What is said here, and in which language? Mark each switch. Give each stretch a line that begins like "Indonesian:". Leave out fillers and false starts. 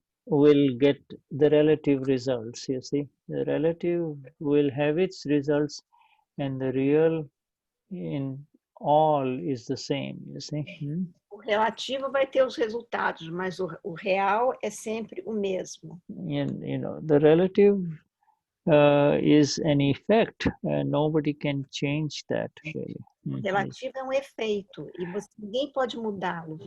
English: will get the relative results, you see. The relative will have its results and the real in all is the same, you see.
Portuguese: O relativo vai ter os resultados, mas o real é sempre o mesmo.
English: And, the relative is an effect, and nobody can change that, really.
Portuguese: O relativo é um efeito e ninguém pode mudá-lo.